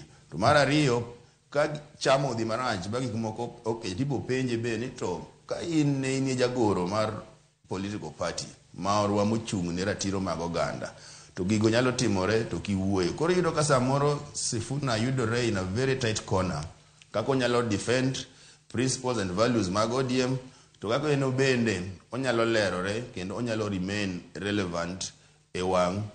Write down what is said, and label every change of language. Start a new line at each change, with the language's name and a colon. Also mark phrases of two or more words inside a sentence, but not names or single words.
Luo (Kenya and Tanzania): To mar ariyo ka chamo dhi marach bagi moko okay tipo penje be ni to ka in ne jagoro mar
English: political party
Luo (Kenya and Tanzania): ma orwa mochung' ne ratiro mag oganda to gigo nyalo timore to kiwuoyo. Koro yudo ka samoro Sifuna yudore
English: in a very tight corner
Luo (Kenya and Tanzania): kako nyalo defend
English: principles and values
Luo (Kenya and Tanzania): mag ODM to kako eno bende onyalo lerore kendo onyalo
English: remain relevant
Luo (Kenya and Tanzania): e wang'